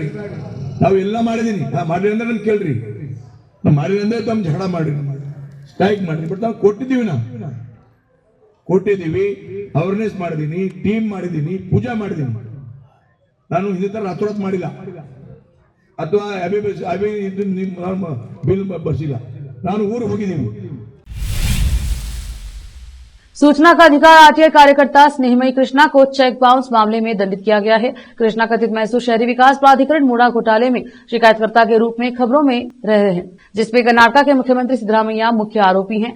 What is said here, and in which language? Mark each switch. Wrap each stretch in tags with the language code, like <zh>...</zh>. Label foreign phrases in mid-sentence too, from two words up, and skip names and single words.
<kn>ನಾವು ಎಲ್ಲ ಮಾಡಿದ್ದೀನಿ, ಮಾಡಿರಿ ಅಂದ್ರೆ ನಮ್ಗೆ ಕೇಳ್ರಿ. ನಾವು ಮಾಡಿರಿ ಅಂದ್ರೆ ತಮ್ಮ ಜಗಳ ಮಾಡ್ರಿ, ಸ್ಟ್ರೈಕ್ ಮಾಡ್ರಿ. ಬಟ್ ನಾವು ಕೊಟ್ಟಿದ್ದೀವಿ, ಅವೇರ್ನೆಸ್ ಮಾಡಿದ್ದೀನಿ, ಟೀಮ್ ಮಾಡಿದ್ದೀನಿ, ಪೂಜಾ ಮಾಡಿದ್ದೀನಿ. ನಾನು ಹಿಂದೆ ತರ ರಾತ್ರೋತ್ ಮಾಡಿಲ್ಲ, ಅಥವಾ ಬಿಲ್ ಬರ್ಸಿಲ್ಲ. ನಾನು ಊರಿಗೆ ಹೋಗಿದ್ದೀನಿ.</kn> <hi>सूचना का अधिकार आरटीआई कार्यकर्ता स्नेहमयी कृष्णा को</hi> <en>cheque bounce</en> <hi>मामले में दंडित किया गया है। कृष्णा कथित मैसूर शहरी विकास प्राधिकरण मुड़ा घोटाले में शिकायतकर्ता के रूप में खबरों में रहे हैं, जिसमें कर्नाटक के मुख्यमंत्री सिद्धरामैया मुख्य आरोपी हैं।</hi>